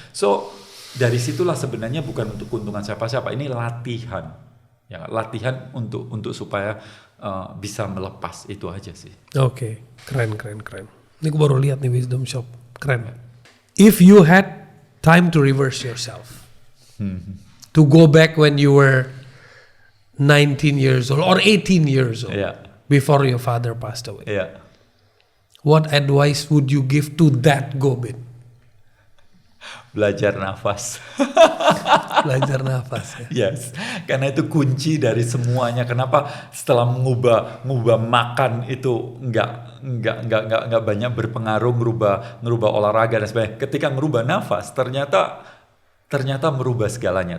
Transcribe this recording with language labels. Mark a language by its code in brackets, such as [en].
[id] So dari situlah sebenarnya bukan untuk keuntungan siapa-siapa, ini latihan, ya latihan untuk supaya bisa melepas itu aja sih. Oke, keren. Ini gue baru lihat nih Wisdom Shop, keren. [en] If you had time to reverse yourself, to go back when you were 19 years old or 18 years old, before your father passed away, what advice would you give to that Gobin? [id] Belajar nafas. Belajar nafas ya. Yes, karena itu kunci dari semuanya. Kenapa setelah mengubah makan itu nggak banyak berpengaruh, ngerubah olahraga dan sebagainya. Ketika ngerubah nafas, ternyata merubah segalanya.